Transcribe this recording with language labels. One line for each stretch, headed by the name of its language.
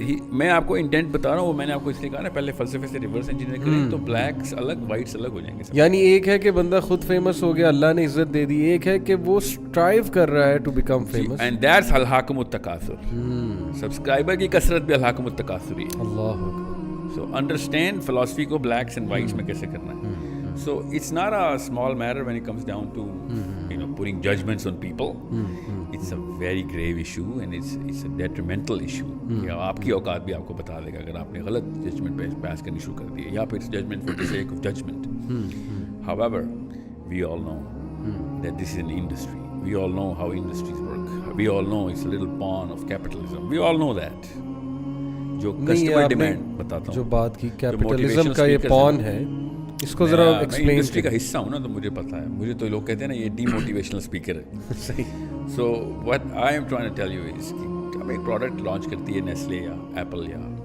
Urdu: میں آپ کو انٹینٹ بتا رہا ہوں, وہ میں نے آپ کو اس لیے کہا نا پہلے فلسفے سے ریورس انجینئر کریں تو بلیکس الگ وائٹس الگ ہو جائیں گے. یعنی ایک ہے کہ بندہ خود فیمس ہو گیا, اللہ نے عزت دے دی, ایک ہے کہ وہ اسٹرائیو کر رہا ہے
English: to become famous, and that's
Urdu: al-Hakim التکاثر. Subscriber کی کثرت بھی الحاکم التکاثر ہی. اللہ.
English: so understand
Urdu: فلاسفی کو بلیکس اینڈ وائٹس میں کیسے کرنا ہے.
English: So it's not a small matter when it comes down to putting judgments on people. It's a very grave issue and it's a detrimental issue.
Urdu: آپ کی اوقات بھی آپ کو بتا دے گا اگر آپ نے غلط ججمنٹ پاس کرنی شروع کر دی ہے, یا پھر judgment
English: for the sake of judgment. However, we all know that this is an industry. We all know how industries work. We all know it's a little pawn of capitalism. We all know that.
Urdu: جو customer demand بتاتا ہوں, جو بات کی capitalism کا یہ پون ہے, اس کو ذرا ایکسپلین. میں انڈسٹری کا حصہ ہوں نا, تو مجھے پتا ہے. مجھے تو لوگ کہتے ہیں نا یہ ڈی موٹیویشنل اسپیکر ہے. صحیح.
English: so what I am trying to tell you is
Urdu: کہ اب ایک پروڈکٹ لانچ کرتی ہے نیسلے یا ایپل یا